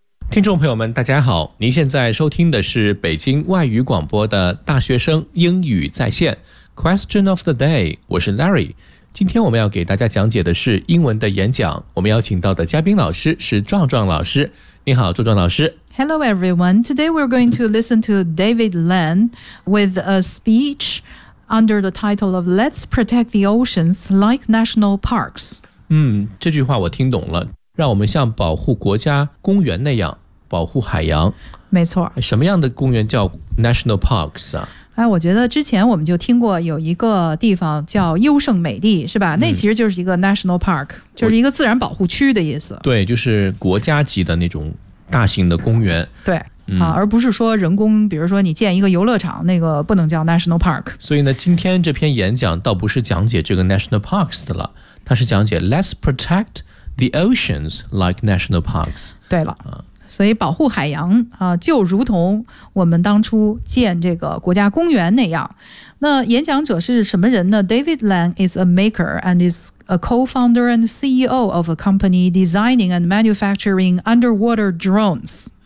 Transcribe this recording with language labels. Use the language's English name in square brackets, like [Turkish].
[Chinese] 听众朋友们大家好，您现在收听的是北京外语广播的大学生英语在线 Question of the day， 我是 Larry。今天我们要给大家讲解的是英文的演讲，我们邀请到的嘉宾老师是壮壮老师。你好，壮壮老师。 [English] Hello everyone, today we're going to listen to David Lan with a speech under the title of Let's Protect the Oceans Like National Parks. [Chinese] 这句话我听懂了，让我们像保护国家公园那样保护海洋。没错。什么样的公园叫 National Parks 啊？哎，我觉得之前我们就听过有一个地方叫优胜美地，是吧？那其实就是一个 national park，就是一个自然保护区的意思。对，就是国家级的那种大型的公园。对，而不是说人工，比如说你建一个游乐场，那个不能叫 national park。所以呢，今天这篇演讲倒不是讲解这个 national parks 的了，它是讲解 let's protect the oceans like national parks。对了。所以保护海洋，就如同我们当初建这个国家公园那样。那演讲者是什么人呢？ [English] David Lan is a maker and is a co-founder and CEO of a company designing and manufacturing underwater drones.